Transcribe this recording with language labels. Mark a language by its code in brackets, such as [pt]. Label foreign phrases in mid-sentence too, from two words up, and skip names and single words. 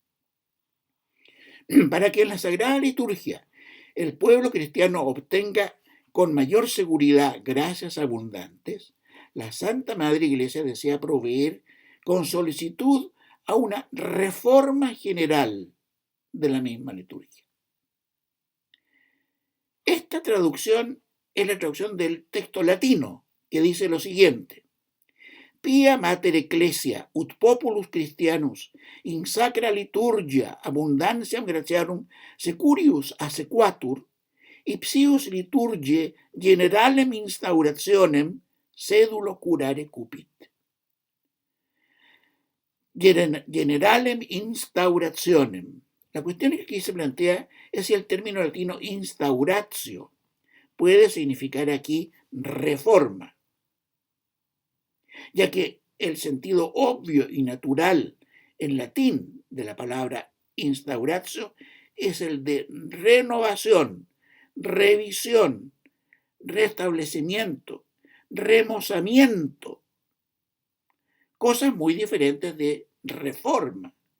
[es] Para que en la Sagrada Liturgia el pueblo cristiano obtenga con mayor seguridad gracias abundantes, la Santa Madre Iglesia desea proveer con solicitud a una reforma general de la misma liturgia. Esta traducción es la traducción del texto latino, que dice lo siguiente: [la] Pia mater ecclesia ut populus Christianus in sacra liturgia abundantiam gratiarum securius asequatur, ipsius liturgiae generalem instaurationem sedulo curare cupit. Generalem instaurationem. [es] La cuestión que aquí se plantea es si el término latino instauratio puede significar aquí reforma, ya que el sentido obvio y natural en latín de la palabra instauratio es el de renovación, revisión, restablecimiento, remozamiento, cosas muy diferentes de reforma.